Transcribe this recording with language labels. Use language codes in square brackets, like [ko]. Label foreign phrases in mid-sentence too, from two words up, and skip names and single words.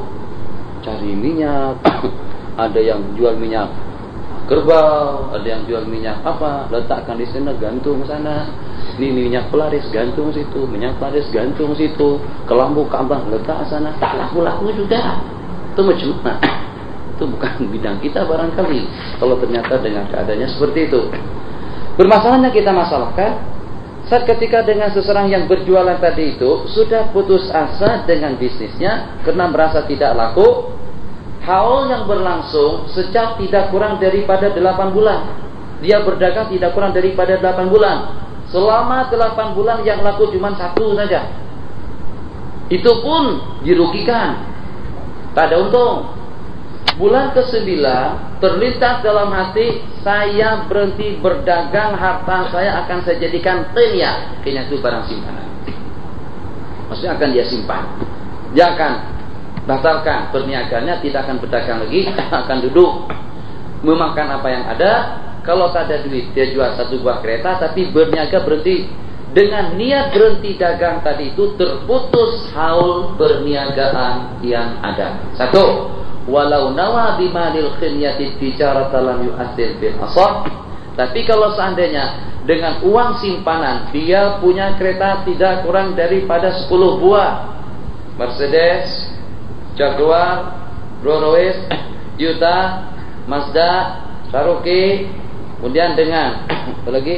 [ms] Cari minyak. Ada yang jual minyak kerbau, ada yang jual minyak apa, letakkan di sana, gantung sana. Ini minyak pelaris, gantung situ, minyak pelaris, gantung situ. Kelambu Ka'bah, letak sana. Tak laku-laku juga. Itu macam mana? [id] Itu bukan bidang kita barangkali. Kalau ternyata dengan keadaannya seperti itu. Bermasalahnya kita masalahkan saat ketika dengan seseorang yang berjualan tadi itu sudah putus asa dengan bisnisnya karena merasa tidak laku. Haul yang berlangsung sejak tidak kurang daripada 8 bulan. Dia berdagang tidak kurang daripada 8 bulan. Selama 8 bulan yang laku cuma 1 saja. Itu pun dirugikan. [ms] Tak ada untung. [id] Bulan ke-9 terlintas dalam hati, saya berhenti berdagang, harta saya akan saya jadikan qenya. Qenya itu barang simpanan. [ms] Maksudnya akan dia simpan. Dia akan batalkan perniagaannya, tidak akan berdagang lagi, akan duduk memakan apa yang ada. Kalau tak ada duit, dia jual 1 buah kereta, tapi berniaga berhenti. [id] Dengan niat berhenti dagang tadi itu terputus haul perniagaan yang ada. 1. [ar] ولو نوى بمال القنية تجارة لم يؤثر بالأساس. [id] Tapi kalau seandainya dengan uang simpanan dia punya kereta tidak kurang daripada 10 buah, Mercedes, Jaguar, Rolls Royce, Toyota, Mazda, Cherokee, kemudian dengan apa lagi?